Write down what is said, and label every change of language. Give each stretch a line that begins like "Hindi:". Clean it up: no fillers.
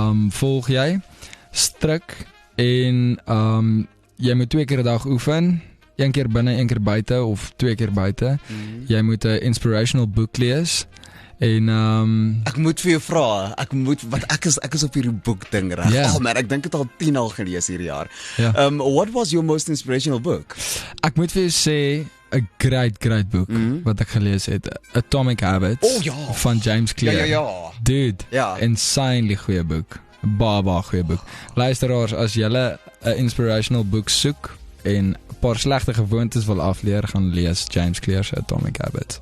Afrikaans: Volg jy strik en jy moet 2 keer 'n dag oefen, 1 keer binne, 1 keer buite of 2 keer buite. Jy moet 'n inspirational boek lees. En Ek moet vir jou vra, ek is op hierdie boek ding reg.
English: Yeah.
Afrikaans: Oh man, ek dink dit al 10 al gelees hierdie jaar. Ja.
English: What was your most inspirational book?
Afrikaans: Ek moet vir jou sê 'n great boek wat ek gelees het, Atomic Habits van James Clear. Ja.
English: Dude,
Afrikaans: Ja. insanely goeie boek. Baie goeie boek. Luisteraars, as julle 'n inspirational boek soek en 'n paar slegte gewoontes wil afleer, gaan lees James Clear se Atomic Habits.